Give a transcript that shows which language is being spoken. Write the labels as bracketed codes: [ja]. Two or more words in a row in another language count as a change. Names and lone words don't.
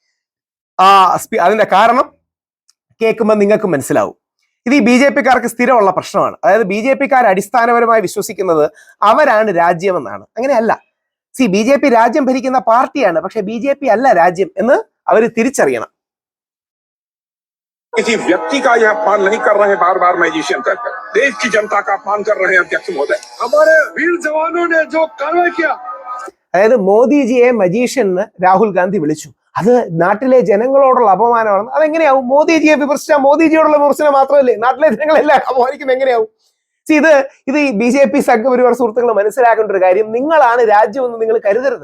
[ml] അതിന്റെ കാരണം കേൾക്കുമ്പോൾ നിങ്ങൾക്ക് മനസ്സിലാവും. ഇത് ഈ BJP-കാർക്ക് സ്ഥിരമുള്ള പ്രശ്നമാണ്. അതായത് BJP-കാർ അടിസ്ഥാനപരമായി വിശ്വസിക്കുന്നത് അവരാണ് രാജ്യമെന്നാണ്. അങ്ങനെയല്ല. BJP രാജ്യം ഭരിക്കുന്ന പാർട്ടിയാണ്, പക്ഷെ BJP അല്ല രാജ്യം എന്ന് അവർ തിരിച്ചറിയണം. [hi] किसी व्यक्ति का यह अपमान नहीं कर रहे हैं, बार बार मैजिशियन कहकर देश की जनता का अपमान कर रहे हैं अध्यक्ष महोदय. हमारे वीर जवानों ने जो कार्रवाई किया, [ml] അതായത് മോദിജിയെ മജീഷ്യൻ എന്ന് രാഹുൽ ഗാന്ധി വിളിച്ചു. അത് നാട്ടിലെ ജനങ്ങളോടുള്ള അപമാനമാണ്. അതെങ്ങനെയാവും? മോദിജിയെ വിമർശിച്ചാൽ മോദിജിയോടുള്ള വിമർശനം മാത്രമല്ലേ നാട്ടിലെ ജനങ്ങളെല്ലാം അപമാനിക്കുന്നത്? എങ്ങനെയാവും? ഇത് ഈ BJP സംഘപരിവാർ സുഹൃത്തുക്കൾ മനസ്സിലാക്കേണ്ട ഒരു കാര്യം, നിങ്ങളാണ് രാജ്യമെന്ന് നിങ്ങൾ കരുതരുത്.